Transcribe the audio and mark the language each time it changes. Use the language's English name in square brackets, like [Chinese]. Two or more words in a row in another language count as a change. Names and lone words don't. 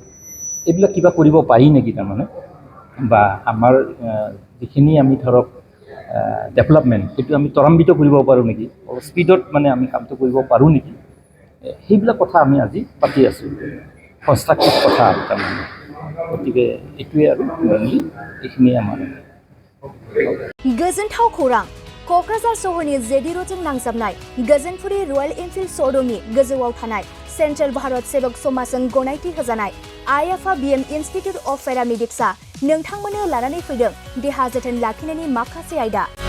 [Assamese] এইবিলাক কিবা কৰিব পাৰি নেকি, তাৰমানে বা আমাৰ যিখিনি আমি ধৰক ডেভেলপমেণ্ট সেইটো আমি ত্বৰান্বিত কৰিব পাৰোঁ নেকি, অলপ স্পীডত মানে আমি কামটো কৰিব পাৰোঁ নেকি, সেইবিলাক কথা আমি আজি পাতি আছোঁ। কনষ্ট্ৰাকটিভ কথা তাৰমানে। গতিকে এইটোৱে আৰু মেইনলি এইখিনিয়ে আমাৰ [Bodo] गोजोनथाव खौरां। क'क्राझार सहरनि जेडि र'डजों नांजाबनाय गोजोनपुरी रयेल एनफिल्ड श'रुमनि गोजौआव थानाय सेन्ट्रेल भारत सेबक समाजजों गनायथि होजानाय आइएफआ BM इन्स्टिट्युट अफ पेरामेडिक्सआ नोंथांमोननो लानानै फैदों देहा जोथोन लाखिनायनि माखासे आयदा।